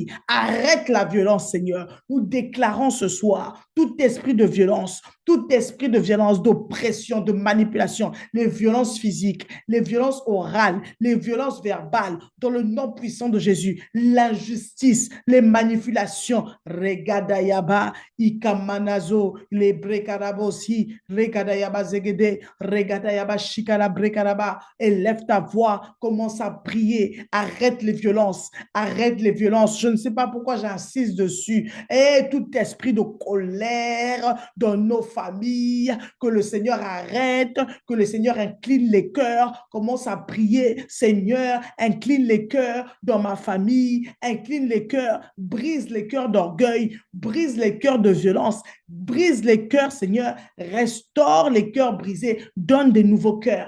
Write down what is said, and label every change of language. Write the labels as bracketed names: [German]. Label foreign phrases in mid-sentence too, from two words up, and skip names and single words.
[French] Arrête la violence, Seigneur. Nous déclarons ce soir tout esprit de violence, d'oppression, de manipulation, les violences physiques, les violences orales, les violences verbales, dans le nom puissant de Jésus, l'injustice, les manipulations, regadayaba, ikamanazo, les brekarabosi, regadayaba zegede, regadayaba shikala brekaraba, élève ta voix, commence à prier, arrête les violences, je ne sais pas pourquoi j'insiste dessus, et tout esprit de colère dans nos familles, que le Seigneur arrête, que le Seigneur incline les cœurs, commence à prier, Seigneur, incline les cœurs dans ma famille, incline les cœurs, brise les cœurs d'orgueil, brise les cœurs de violence, brise les cœurs, Seigneur, restaure les cœurs brisés, donne des nouveaux cœurs.